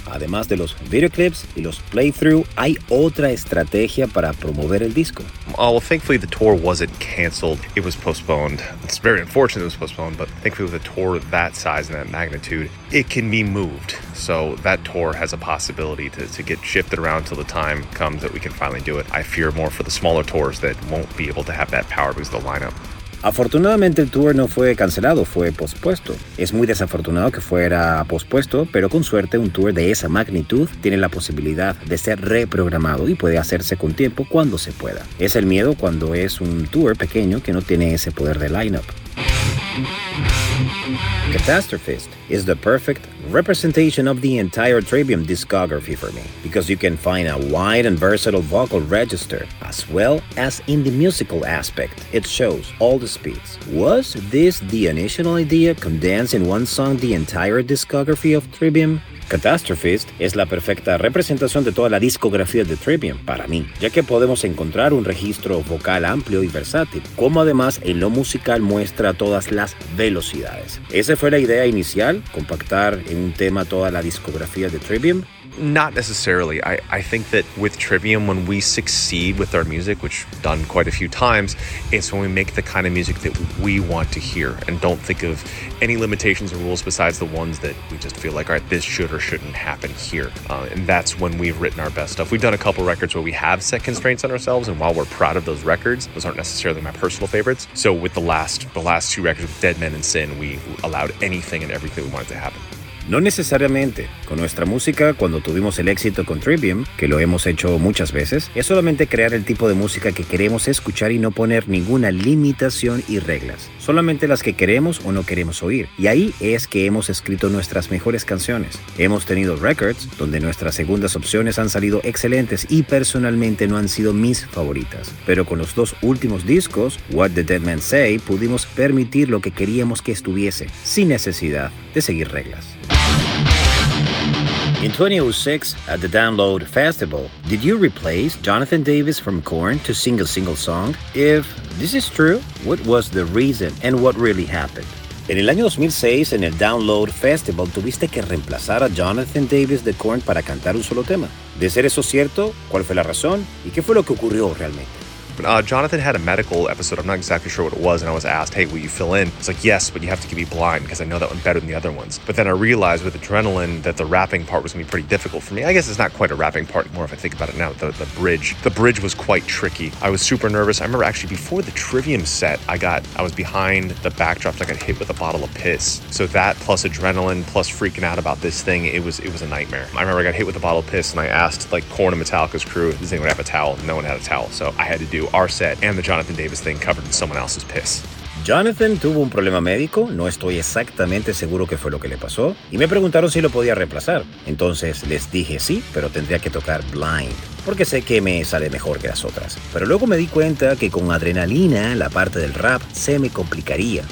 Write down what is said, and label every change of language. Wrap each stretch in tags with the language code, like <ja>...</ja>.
<es>Además de los videoclips y los playthrough, ¿hay otra estrategia para promover el disco?</es> <en>Oh, well, thankfully the tour wasn't canceled. It was postponed. It's very unfortunate it was postponed, but thankfully with a tour that size and that magnitude, it can be moved. So that tour has a possibility to get shifted around till the time comes that we can finally do it. I fear more for the smaller tours that won't be able to have that power because of the lineup.</en> <es>Afortunadamente el tour no fue cancelado, fue pospuesto. Es muy desafortunado que fuera pospuesto, pero con suerte un tour de esa magnitud tiene la posibilidad de ser reprogramado y puede hacerse con tiempo cuando se pueda. Es el miedo cuando es un tour pequeño que no tiene ese poder de lineup.</es> <en>Catastrophist is the perfect representation of the entire Trivium discography for me, because you can find a wide and versatile vocal register, as well as in the musical aspect. It shows all the speeds. Was this the initial idea, condensed in one song the entire discography of Trivium?</en> <es>Catastrophist es la perfecta representación de toda la discografía de Trivium para mí, ya que podemos encontrar un registro vocal amplio y versátil, como además en lo musical muestra todas las velocidades. ¿Esa fue la idea inicial, compactar en un tema toda la discografía de Trivium?</es> <en>Not necessarily. I think that with Trivium, when we succeed with our music, which we've done quite a few times, it's when we make the kind of music that we want to hear and don't think of any limitations or rules besides the ones that we just feel like, all right, this should or shouldn't happen here. And that's when we've written our best stuff. We've done a couple records where we have set constraints on ourselves, and while we're proud of those records, those aren't necessarily my personal favorites. So with the last two records, with Dead Men and Sin, we allowed anything and everything we wanted to happen.</en> <es>No necesariamente. Con nuestra música, cuando tuvimos el éxito con Trivium, que lo hemos hecho muchas veces, es solamente crear el tipo de música que queremos escuchar y no poner ninguna limitación y reglas. Solamente las que queremos o no queremos oír. Y ahí es que hemos escrito nuestras mejores canciones. Hemos tenido records donde nuestras segundas opciones han salido excelentes y personalmente no han sido mis favoritas. Pero con los dos últimos discos, What the Dead Man Say, pudimos permitir lo que queríamos que estuviese, sin necesidad de seguir reglas.</es> <en>In 2006, at the Download Festival, did you replace Jonathan Davis from Korn to sing a single song? If this is true, what was the reason and what really happened?</en> <es>En el año 2006, en el Download Festival, tuviste que reemplazar a Jonathan Davis de Korn para cantar un solo tema. De ser eso cierto, ¿cuál fue la razón y qué fue lo que ocurrió realmente?</es> <en>Jonathan had a medical episode. I'm not exactly sure what it was. And I was asked, hey, will you fill in? It's like, yes, but you have to be blind because I know that one better than the other ones. But then I realized with adrenaline that the rapping part was going to be pretty difficult for me. I guess it's not quite a rapping part anymore if I think about it now. The bridge was quite tricky. I was super nervous. I remember actually before the Trivium set, I was behind the backdrop. So I got hit with a bottle of piss. So that plus adrenaline plus freaking out about this thing, it was a nightmare. I remember I got hit with a bottle of piss and I asked like Korn and Metallica's crew, does anyone have a towel? No one had a towel. So I had to do our set and the Jonathan Davis thing covered in someone else's piss.</en> <es>Jonathan tuvo un problema médico, no estoy exactamente seguro qué fue lo que le pasó, y me preguntaron si lo podía reemplazar. Entonces les dije sí, pero tendría que tocar Blind, porque sé que me sale mejor que las otras. Pero luego me di cuenta que con adrenalina la parte del rap se me complicaría.</es>